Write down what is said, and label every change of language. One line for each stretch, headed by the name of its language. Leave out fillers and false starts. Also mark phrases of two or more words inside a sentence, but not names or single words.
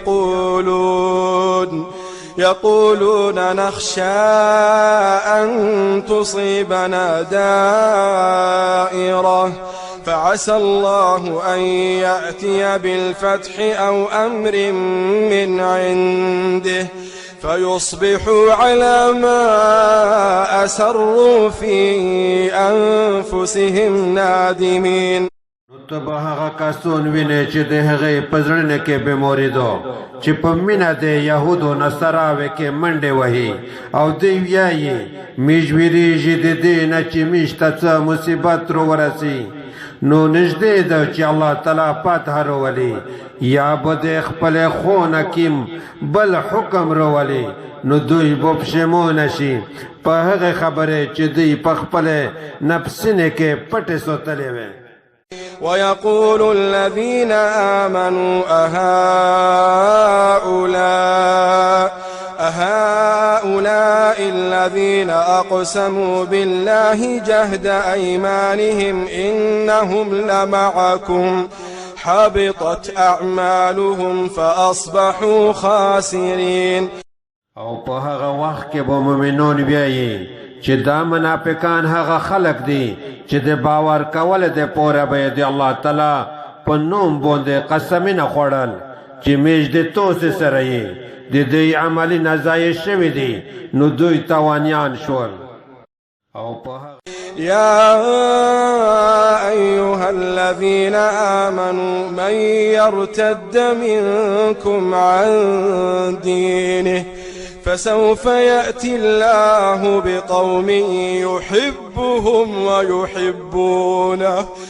Arabic: يقولون نخشى أن تصيبنا دائرة فعسى الله أن يأتي بالفتح أو أمر من عنده فيصبحوا على ما أسروا في أنفسهم نادمين.
Pashto: تبه هغه کسون ویني چې د هغې په زړه کې بیماریدو چې په مینه د یهودو نصراوې کې منډې وهي او دوی وایي موږ ویریږي د دې نه چې موږ ته څه مصیبت راورسي نو نږدې ده چې الله تعالی فتح راولي یا به د خپل خون حکیم بل حکم راولي نو دوی به پښیمانه شي په هغې خبرې چې دوی په خپل نفسینې کې پټې ساتلې وې.
Arabic: ويقول الذين آمنوا أهؤلاء الذين أقسموا بالله جهد أيمانهم إنهم لمعكم حبطت أعمالهم فأصبحوا خاسرين.
Pashto: او په هغه وخت کې به مؤمنون وایي چې دا منافقان هغه خلق دي چې د باور کول د پوره به د الله تعالی په نوم باندې قسمونه خوړل چې موږ د توسې سره یې د دې عملي نه ضایع شوي دي نو دوی تاوانیان شول. او په
Arabic: يا أيها الذين آمنوا من يرتد منكم عن دينه فسوف يأتي الله بقوم يحبهم ويحبونه